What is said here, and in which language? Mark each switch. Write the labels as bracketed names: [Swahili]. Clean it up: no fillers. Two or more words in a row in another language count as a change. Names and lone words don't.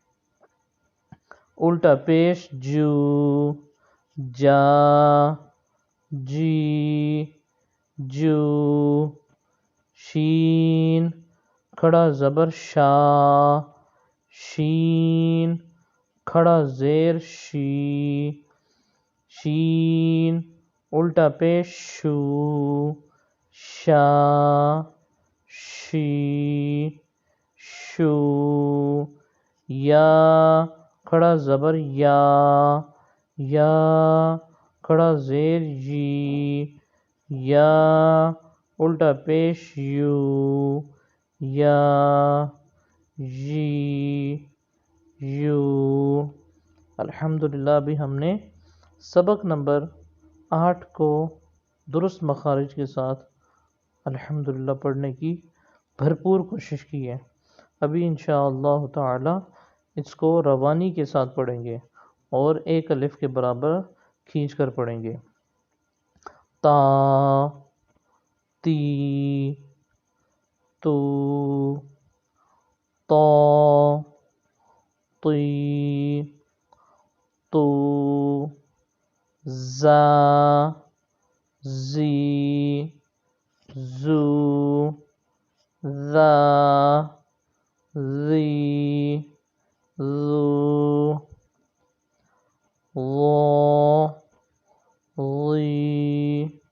[Urdu] الٹا پیش جو، جا جی جو، شین کھڑا زبر شا، شین کھڑا زیر شی، شین الٹا پیش شو، شا شی شو، یا کھڑا زبر یا، یا کھڑا زیر یی، یا الٹا پیش یو، یا یی یو۔ الحمدللہ ابھی ہم نے سبق نمبر 8 کو درست مخارج کے ساتھ الحمدللہ پڑھنے کی بھرپور کوشش کی ہے۔ ابھی انشاءاللہ تعالی اس کو روانی کے ساتھ پڑھیں گے اور ایک الف کے برابر کھینچ کر پڑھیں گے۔ [Arabic] تا تی تو تا تی تو زا زی زو ذا ذی ذو ظا ظی